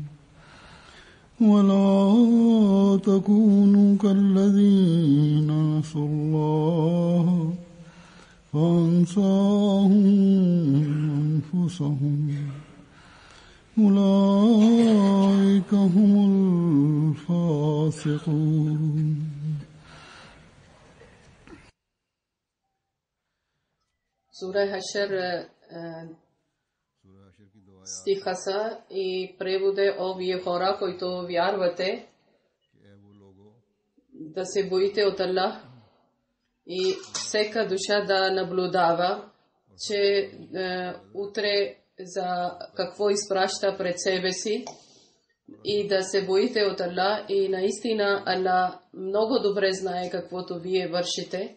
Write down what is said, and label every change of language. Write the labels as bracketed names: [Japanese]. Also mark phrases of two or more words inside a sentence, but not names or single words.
[Arabic] ولا تكونوا كالذين نسوا الله فأنساهم أنفسهم أولئك هم الفاسقون. [Bulgarian] Сура Хашр стиха са и преводе о вие хора, които вярвате, да се боите от Аллах и всека душа да наблюдава, че утре за какво изпраща пред себе си и да се боите от Аллах и наистина Аллах много добре знае каквото вие вършите.